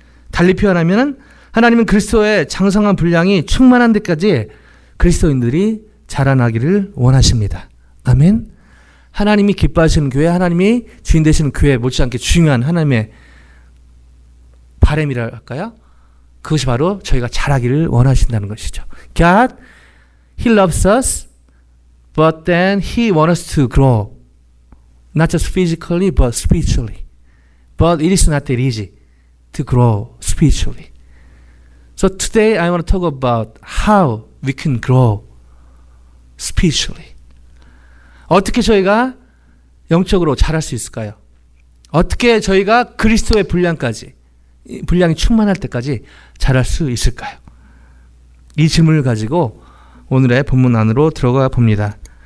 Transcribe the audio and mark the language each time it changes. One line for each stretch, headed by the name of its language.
Korean: 달리 표현하면 하나님은 그리스도의 장성한 분량이 충만한 데까지 그리스도인들이 자라나기를 원하십니다. 아멘. 하나님이 기뻐하시는 교회, 하나님이 주인 되시는 교회 못지않게 중요한 하나님의 바람이라 할까요? 그것이 바로 저희가 자라기를 원하신다는 것이죠.
English: God, He loves us, but then He wants us to grow. Not just physically, but spiritually. But it is not that easy to grow spiritually. So today I want to talk about how we can grow spiritually.
Korean: 어떻게 저희가 영적으로 자랄 수 있을까요? 어떻게 저희가 그리스도의 분량이 충만할 때까지 자랄 수 있을까요? 이 질문을 가지고 오늘의 본문 안으로 들어가 봅니다.